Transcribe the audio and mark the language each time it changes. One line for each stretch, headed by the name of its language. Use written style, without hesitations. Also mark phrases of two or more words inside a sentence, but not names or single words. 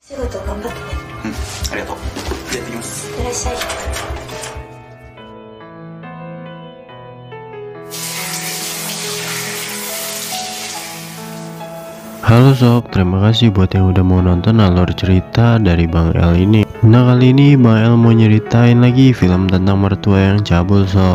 Japanese: 仕事頑張ってね。ありがとう。やってきます。いってらっしゃい。
Indonesian: Halo sob, terima kasih buat yang udah mau nonton alur cerita dari Bang El ini. Nah, kali ini Bang El mau nyeritain lagi film tentang mertua yang cabul sob.